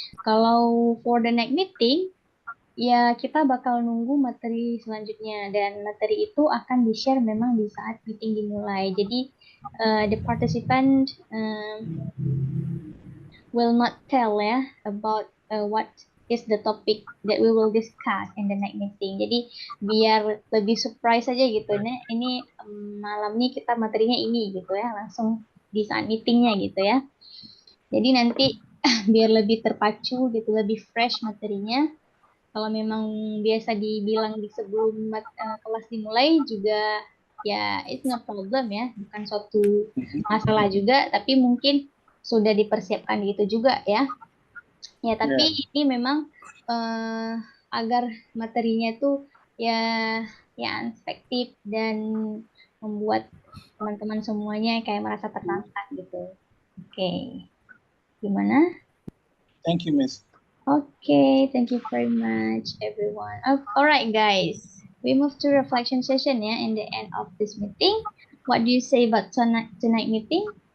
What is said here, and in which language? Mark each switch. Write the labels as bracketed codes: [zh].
[id] Kalau [en] for the next meeting, [id] ya kita bakal nunggu materi selanjutnya dan materi itu akan di-share memang di saat meeting dimulai. Jadi [en] the participant will not tell ya about what is the topic that we will discuss in the next meeting. [id] Jadi biar lebih surprise aja gitu. Nah, ini malam ini kita materinya ini gitu ya, langsung di saat meetingnya gitu ya. Jadi nanti biar lebih terpacu gitu, lebih fresh materinya. Kalau memang biasa dibilang di sebelum kelas dimulai juga ya [en] it's no problem [id] ya, bukan suatu masalah juga, tapi mungkin sudah dipersiapkan gitu juga ya. Ya tapi ini memang agar materinya itu ya efektif dan membuat teman-teman semuanya kayak merasa tertantang gitu. Oke. Gimana? [en] Thank you, Miss. Okay, thank you very much, everyone. Alright, guys. We move to reflection session ya in the end of this meeting. What do you say about tonight meeting?